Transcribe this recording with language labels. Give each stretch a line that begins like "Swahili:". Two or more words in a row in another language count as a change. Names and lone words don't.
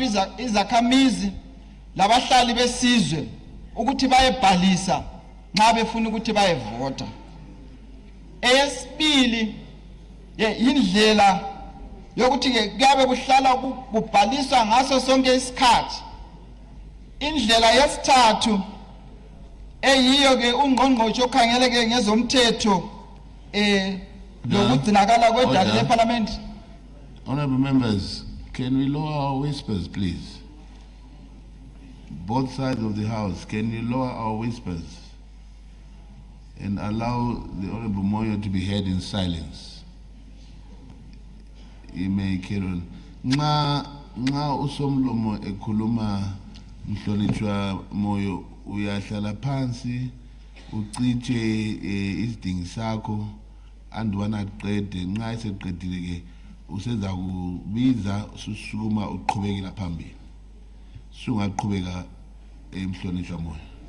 North Ndebele: izakhamizi labahlali besizwe ukuthi bayebhalisa nxa befuna ukuthi bayevota eyesibili indlela yokuthi ke kuyabe kuhlala kubhaliswa ngaso sonke isikhathi indlela yesithathu eyiyo ke ungqongqoshe okhangeleke ngezomthetho lokugcinakala kwedata leParliament.
English: Honorable members, can we lower our whispers, please? Both sides of the house, can you lower our whispers and allow the Honorable Moyo to be heard in silence? You may carry on.
North Ndebele: Nga usomlomo ekhuluma mhlonitshwa Moyo uyahlala phansi uciche isidingo sakho andwana qede nxa eseqedile ke useza kubiza susukuma uqhubekela phambili sungaqhubeka emhlonishwa Moyo.